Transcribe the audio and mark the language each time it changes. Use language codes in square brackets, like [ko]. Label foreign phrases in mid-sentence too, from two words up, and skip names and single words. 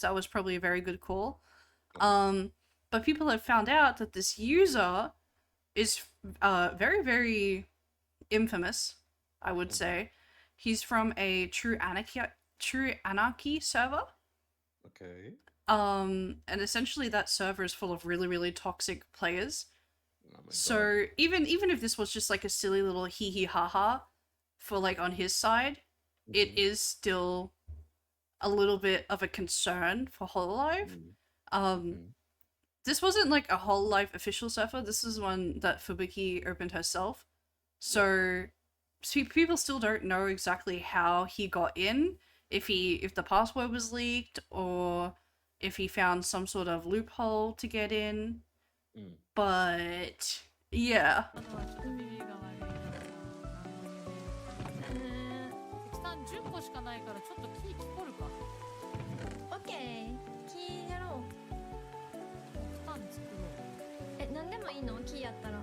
[en] That was probably a very good call. But people have found out that this user is very, very infamous, I would say. He's from a True Anarchy server. Okay. And essentially that server is full of really, really toxic players. Oh my So even if this was just like a silly little hee hee ha ha for like on his side, it is still a little bit of a concern for Hololive. This wasn't like a Hololive official server. This is one that Fubuki opened herself. So people still don't know exactly how he got in, if the password was leaked or if he found some sort of loophole to get in. But yeah. [ja] 10個しかないからちょっとキー取るか。オッケー、キーやろう。負担作ろう。え、なんでもいいの？キーやったら。